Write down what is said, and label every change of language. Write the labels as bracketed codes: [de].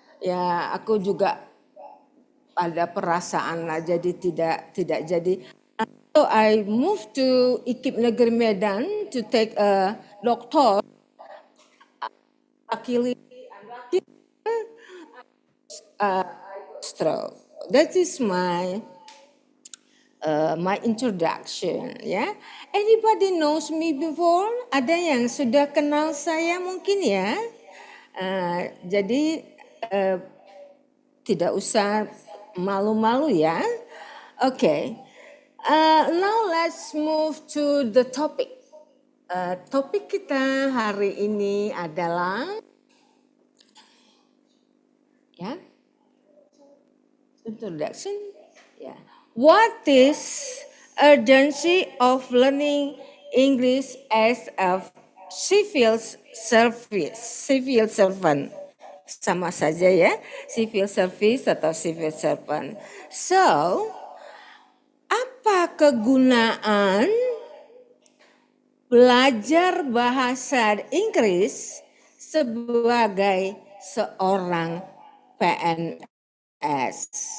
[id] Ya, aku juga ada perasaan lah, jadi tidak jadi. [en] So I moved to IKIP Negeri Medan to take a doctor. Luckily, stroke. That is my introduction. Ya, anybody knows me before? [id] Ada yang sudah kenal saya mungkin ya. Jadi tidak usah malu-malu ya. [en] Okay. Now let's move to the topic. [id] Topik kita hari ini adalah introduction. [en] What is urgency of learning English as a civil servant? [id] Sama saja ya, civil service atau civil servant. So, apa kegunaan belajar bahasa Inggris sebagai seorang PNS?